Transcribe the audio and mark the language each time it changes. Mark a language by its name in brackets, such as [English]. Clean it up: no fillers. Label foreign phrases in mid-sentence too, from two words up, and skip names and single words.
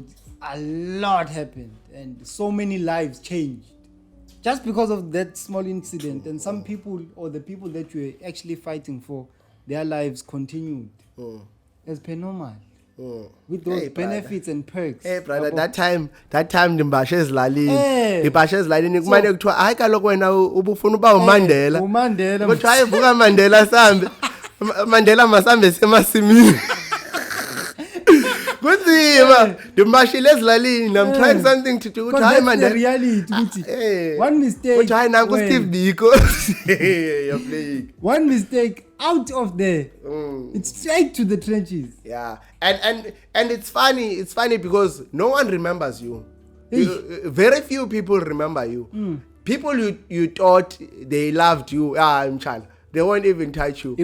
[English] A lot happened, and so many lives changed just because of that small incident. And some people, or the people that you were actually fighting for, their lives continued as per normal. With those benefits and perks. [Xhosa] Hey brother, that time ndimbashe ezilalini kumane kuthiwa hayi kaloku wena ubufuna uba uMandela kodwa hayi vuka Mandela sambe Mandela masambe semasimini kunzima ndimbashile ezilalini. [English] I'm trying something to do. [Xhosa] Hayi Mandela reality ukuthi [English] one mistake [Xhosa] kodwa hayi nanku Steve Biko [English] you're playing one mistake out of there, it's straight to the trenches. And it's funny because no one remembers you. Very few people remember you. People you thought they loved you, they won't even touch you.